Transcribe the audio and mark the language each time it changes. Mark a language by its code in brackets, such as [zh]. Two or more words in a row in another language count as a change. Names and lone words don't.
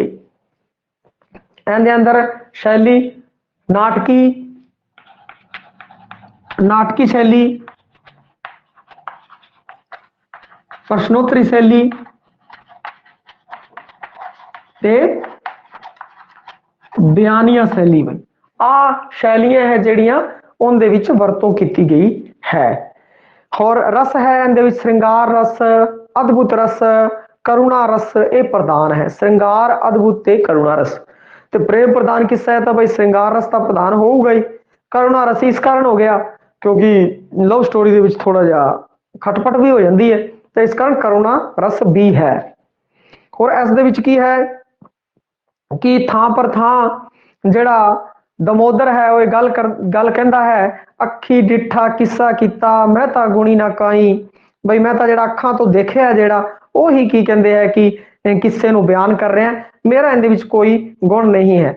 [pa] ਇਹਦੇ ਅੰਦਰ ਸ਼ੈਲੀ ਨਾਟਕੀ ਸ਼ੈਲੀ, ਪ੍ਰਸ਼ਨੋਤਰੀ ਸ਼ੈਲੀ ਤੇ ਬਿਆਨੀਆ ਸ਼ੈਲੀ ਬਈ, ਆ ਸ਼ੈਲੀਆਂ ਹੈ ਜਿਹੜੀਆਂ ਉਹਦੇ ਵਿੱਚ ਵਰਤੋਂ ਕੀਤੀ ਗਈ ਹੈ। ਹੋਰ ਰਸ ਹੈ ਇਹਦੇ ਵਿੱਚ ਸ਼ਿੰਗਾਰ ਰਸ, ਅਦਭੁਤ ਰਸ, ਕਰੁਣਾ ਰਸ ਇਹ ਪ੍ਰਧਾਨ ਹੈ। ਸ਼ਿੰਗਾਰ, ਅਦਭੁਤ ਤੇ ਕਰੁਣਾ ਰਸ ਤੇ ਪ੍ਰੇਮ ਪ੍ਰਧਾਨ ਕਿੱਸਾ ਹੈ ਤਾਂ ਬਈ ਸ਼ਿੰਗਾਰ ਰਸ ਤਾਂ ਪ੍ਰਧਾਨ ਹੋਊਗਾ ਹੀ। ਕਰੁਣਾ ਰਸ ਇਸ ਕਾਰਨ ਹੋ ਗਿਆ ਕਿਉਂਕਿ [en] love story [pa] ਦੇ ਵਿੱਚ ਥੋੜਾ ਜਿਹਾ ਖਟਪਟ ਵੀ ਹੋ ਜਾਂਦੀ ਹੈ ਤੇ ਇਸ ਕਾਰਨ ਕਰੁਣਾ ਰਸ ਵੀ ਹੈ। ਹੋਰ ਇਸ ਦੇ ਵਿੱਚ ਕੀ ਹੈ ਕਿ ਥਾਂ ਪਰ ਥਾਂ ਜਿਹੜਾ ਦਮੋਦਰ ਹੈ ਉਹ ਗੱਲ ਕਹਿੰਦਾ ਹੈ, ਅੱਖੀ ਡਿੱਠਾ ਕਿੱਸਾ ਕੀਤਾ ਮੈਂ ਤਾਂ ਗੁਣੀ ਨਾ ਕਾਈ ਬਈ, ਮੈਂ ਤਾਂ ਜਿਹੜਾ ਅੱਖਾਂ ਤੋਂ ਦੇਖਿਆ ਜਿਹੜਾ ਉਹੀ ਕੀ ਕਹਿੰਦੇ ਹੈ ਕਿ ਕਿੱਸੇ ਨੂੰ ਬਿਆਨ ਕਰ ਰਿਹਾ, ਮੇਰਾ ਇਹਦੇ ਵਿੱਚ ਕੋਈ ਗੁਣ ਨਹੀਂ ਹੈ।